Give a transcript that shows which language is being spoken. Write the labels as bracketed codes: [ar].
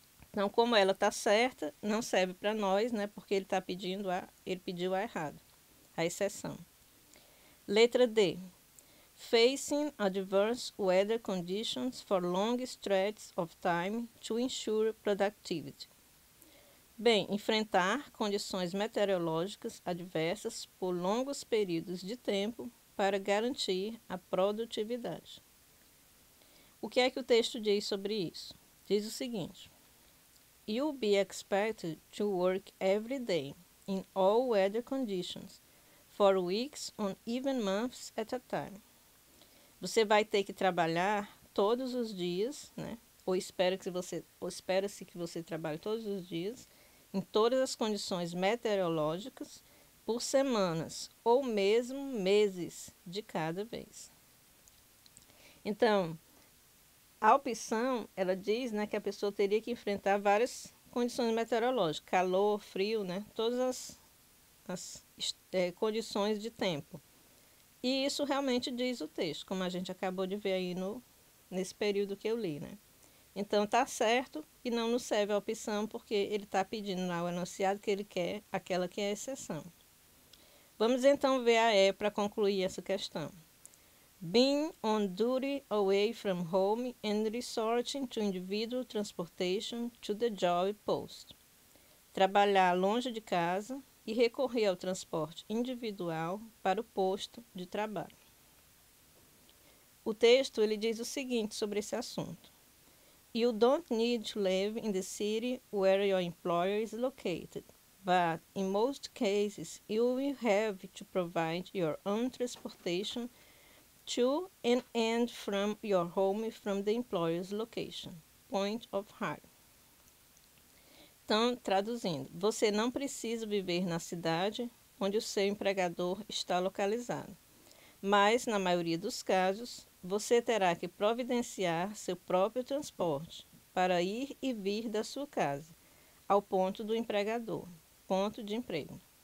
[pt] Então, como ela está certa, não serve para nós, né? Porque ele pediu a errado, a exceção. Letra D. [en] Facing adverse weather conditions for long stretches of time to ensure productivity. [pt] Bem, enfrentar condições meteorológicas adversas por longos períodos de tempo para garantir a produtividade. O que é que o texto diz sobre isso? Diz o seguinte: [en] You'll be expected to work every day in all weather conditions for weeks or even months at a time. [pt] Você vai ter que trabalhar todos os dias, né? Espera-se que você trabalhe todos os dias em todas as condições meteorológicas por semanas ou mesmo meses de cada vez. Então, a opção, ela diz, né, que a pessoa teria que enfrentar várias condições meteorológicas, calor, frio, né, todas as condições de tempo. E isso realmente diz o texto, como a gente acabou de ver aí nesse período que eu li, né. Então, está certo e não nos serve a opção, porque ele está pedindo lá o enunciado que ele quer, aquela que é a exceção. Vamos então ver a E para concluir essa questão. [en] Being on duty away from home and resorting to individual transportation to the job post. [pt] Trabalhar longe de casa e recorrer ao transporte individual para o posto de trabalho. O texto ele diz o seguinte sobre esse assunto. [en] You don't need to live in the city where your employer is located, but in most cases you will have to provide your own transportation to and from your home from the employer's location, point of hire. [pt] Então, traduzindo, você não precisa viver na cidade onde o seu empregador está localizado, mas, na maioria dos casos, você terá que providenciar seu próprio transporte para ir e vir da sua casa ao ponto do empregador, ponto de emprego.